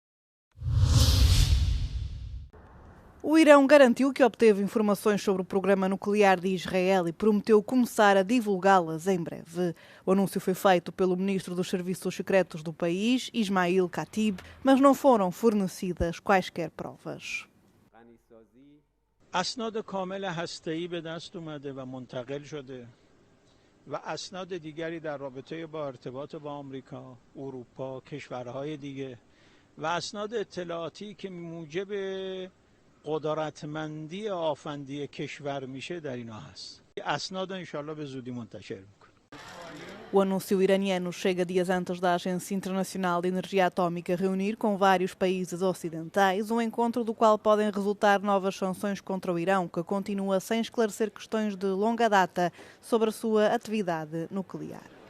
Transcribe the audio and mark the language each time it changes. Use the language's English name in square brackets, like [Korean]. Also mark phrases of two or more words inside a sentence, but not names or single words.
[Portuguese] O Irão garantiu que obteve informações sobre o programa nuclear de Israel e prometeu começar a divulgá-las em breve. O anúncio foi feito pelo ministro dos Serviços Secretos do país, Ismail Khatib, mas não foram fornecidas quaisquer provas. [Persian] اسناد کامل هسته‌ای به دست اومده و منتقل شده و اسناد دیگری در رابطه با ارتباط با آمریکا، اروپا، کشورهای دیگه و اسناد اطلاعاتی که موجب قدرتمندی آفندی کشور میشه در اینا هست. اسناد انشالله به زودی منتشر میکنه. [Portuguese] O anúncio iraniano chega dias antes da Agência Internacional de Energia Atómica reunir com vários países ocidentais um encontro do qual podem resultar novas sanções contra o Irão, que continua sem esclarecer questões de longa data sobre a sua atividade nuclear.